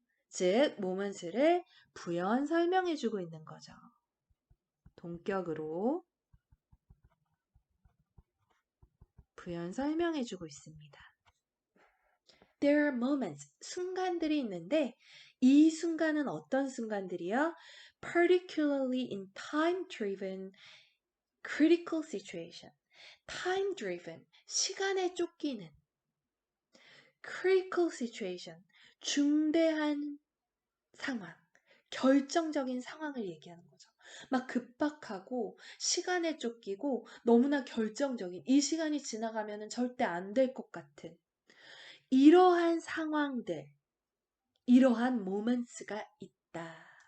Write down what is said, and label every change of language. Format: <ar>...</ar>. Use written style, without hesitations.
<ko>즉, moments를 부연 설명해주고 있는 거죠. 동격으로 부연 설명해주고 있습니다.</ko> <en>There are moments,</en> <ko>순간들이 있는데 이 순간은 어떤 순간들이요?</ko> <en>Particularly in time-driven critical situation.</en> <ko>time-driven, 시간에 쫓기는</ko> <en>critical situation,</en> <ko>중대한 상황, 결정적인 상황을 얘기하는 거죠. 막 급박하고 시간에 쫓기고 너무나 결정적인 이 시간이 지나가면 절대 안 될 것 같은 이러한 상황들, 이러한 모먼츠가 있다.</ko>